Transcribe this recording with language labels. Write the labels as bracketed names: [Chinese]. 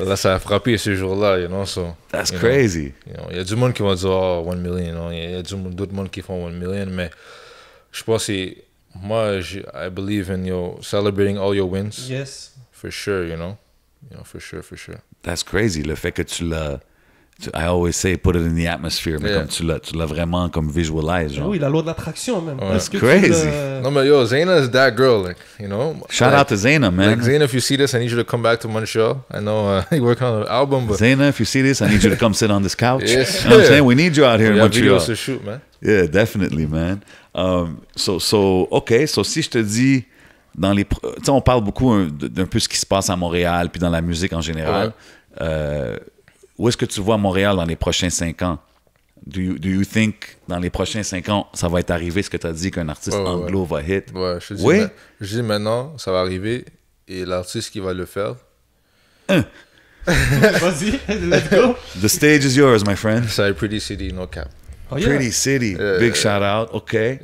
[French] Là, ça a frappé ce jour-là, [English] you know, so... That's crazy. [French] Il y a du monde qui va dire, oh, 1 million, [English] you know? [French] Il y a d'autres monde qui font 1 million, mais je pense que c'est... [English] Moi, I believe in, celebrating all your wins. Yes. For sure, you know? For sure. That's crazy, [French] le fait que tu l'as... [English] I always say put it in the atmosphere, [French] mais comme tu l'as vraiment comme [English] visualize, genre. [French] Oui, la loi de l'attraction, même. [English] That's crazy. No, [French] mais [English] yo, Zayna is that girl, like, you know. Shout out to Zayna, man. Like, Zayna, if you see this, I need you to come back to Montreal. I know you're working on an album, but... Zayna, if you see this, I need you to come sit on this couch. Yes. You know what I'm saying? We need you out here in Montreal. Videos to shoot, man. Yeah, definitely, man. [French] OK, so si je te dis, tu sais, on parle beaucoup d'un peu ce qui se passe à Montréal, puis dans la musique en général. Où est-ce que tu vois Montréal dans les prochains 5 ans? [English] Do you think, [French] dans les prochains 5 ans, ça va être arrivé, ce que tu as dit, qu'un artiste anglo va hit? Ouais, je dis maintenant, ça va arriver, et l'artiste qui va le faire... Vas-y, [English] let's go. The stage is yours, my friend. C'est Pretty City, no cap. Oh, yeah. Pretty City, big shout out, OK.